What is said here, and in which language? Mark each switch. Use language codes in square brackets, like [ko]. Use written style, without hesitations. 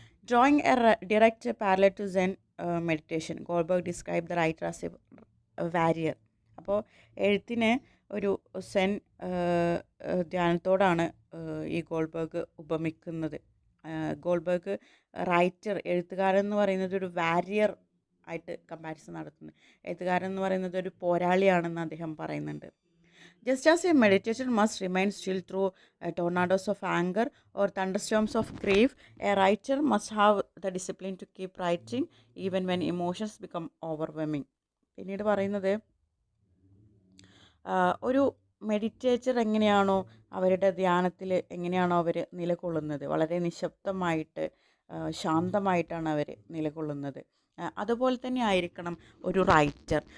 [en] Drawing a direct parallel to Zen meditation, Goldberg described the writer as a warrior. [ml] അപ്പോൾ എഴുത്തിനെ ഒരു സെൻ ധ്യാനത്തോടാണ് ഈ Goldberg ഉപമിക്കുന്നത്. Goldberg എഴുത്തുകാരൻ എന്ന് പറയുന്നത് ഒരു വാരിയർ ആയിട്ട് കമ്പാരിസൺ നടത്തുന്നത്. എഴുത്തുകാരൻ എന്ന് പറയുന്നത് ഒരു പോരാളിയാണെന്ന് അദ്ദേഹം പറയുന്നുണ്ട്. [en] Just as a meditator must remain still through tornadoes of anger or thunderstorms of grief, a writer must have the discipline to keep writing even when emotions become overwhelming. [ml] പിന്നീട് പറയുന്നത് ഒരു മെഡിറ്റേറ്റർ എങ്ങനെയാണോ അവരുടെ ധ്യാനത്തിൽ എങ്ങനെയാണോ അവർ നിലകൊള്ളുന്നത്, വളരെ നിശബ്ദമായിട്ട് ശാന്തമായിട്ടാണ് അവർ നിലകൊള്ളുന്നത്, അതുപോലെ തന്നെ ആയിരിക്കണം ഒരു റൈറ്റർ.